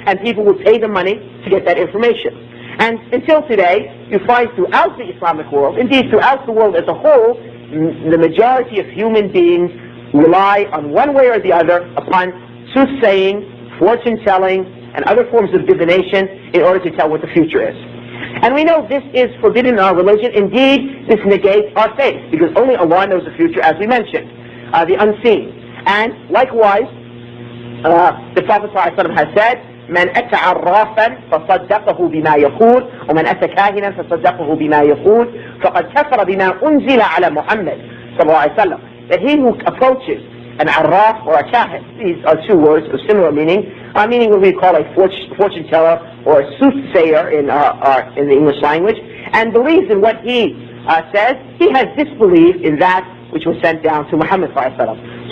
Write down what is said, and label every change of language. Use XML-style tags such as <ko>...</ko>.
<en>And people would pay the money to get that information. And until today, you find throughout the Islamic world, indeed throughout the world as a whole, the majority of human beings rely on one way or the other upon soothsaying, fortune-telling, and other forms of divination in order to tell what the future is. And we know this is forbidden in our religion. Indeed, this negates our faith, because only Allah knows the future, as we mentioned, the unseen.</en> <ar>And likewise, the Prophet ﷺ has said, من أتى عرافا فصدقه بما يقول ومن أتى كاهنا فصدقه بما يقول فقد كفر بما أنزل على محمد صلى الله عليه وسلم.</ar> <en>That he who approaches an arraf or a kahin, these are two words of similar meaning, meaning what we call a fortune teller or a soothsayer in the English language, and believes in what he says, he has disbelieved in that which was sent down to Muhammad ﷺ.</en>